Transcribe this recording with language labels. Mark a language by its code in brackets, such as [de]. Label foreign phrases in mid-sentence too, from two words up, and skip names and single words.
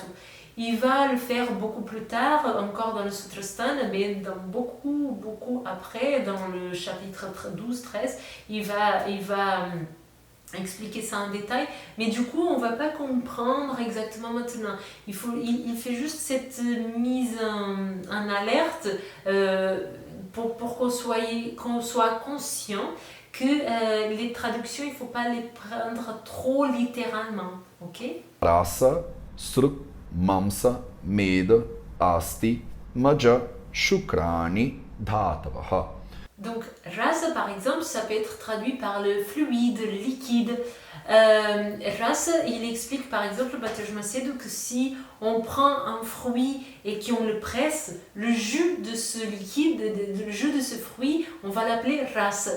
[fr] Il va le faire beaucoup plus tard, encore dans le Sutrasthana, mais beaucoup après, dans le chapitre 12-13, il va expliquer ça en détail, mais du coup on ne va pas comprendre exactement maintenant. Il fait juste cette mise en alerte pour qu'on soit conscient que les traductions, il ne faut pas les prendre trop littéralement. Ok? [sa] Rasa, sruk, mamsa, med, asti, maja, shukrani, dhatavaha. [fr] Donc, rasa, par exemple, ça peut être traduit par le fluide, le liquide. Rasa, il explique par exemple, Mateusz Macedo, que si on prend un fruit et qu'on le presse, le jus de ce liquide, le jus de ce fruit, on va l'appeler rasa.